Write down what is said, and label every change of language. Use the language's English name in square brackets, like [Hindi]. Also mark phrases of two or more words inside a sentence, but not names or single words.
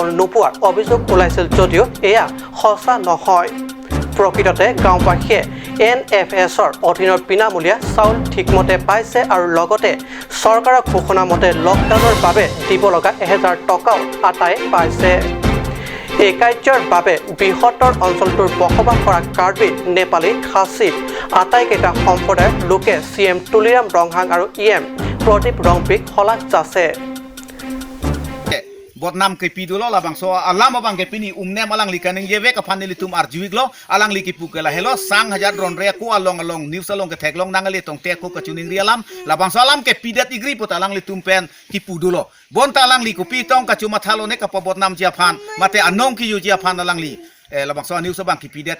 [Assamese] নোপোৱাৰ অভিযোগ ওলাইছিল যদিও এয়া সঁচা নহয় প্ৰকৃততে গাঁওবাসীয়ে NFSৰ অধীনৰ বিনামূলীয়া চাউল ঠিকমতে পাইছে আৰু লগতে চৰকাৰৰ ঘোষণা মতে লকডাউনৰ বাবে দিব লগা 1000 টকাও আটাই পাইছে এই কাৰ্যৰ বাবে বৃহত্তৰ অঞ্চলটোৰ বসবাস কৰা কাৰ্বি নেপালী খাচী আটাইকেইটা সম্প্ৰদায়ৰ লোকে CM তুলিৰাম ৰংহাং আৰু EM প্ৰদীপ ৰংপিক শলাগ যাচে [Karbi] Botnam ke pidulo labang so alam abang ke pini umne malang likaning yeve ka panili tum arjuiglo alang liki pukela hello sang hajar ron rea ko along news along ke theklong nangali tong te ko kachuning rialam labang so alam ke pidat igri pot alang li tumpen ki pudulo bon ta alang li ko pitong ka chuma thalo ne ka botnam jiafan mate anong ki yu jiafan alang li labang so news bang ki pidet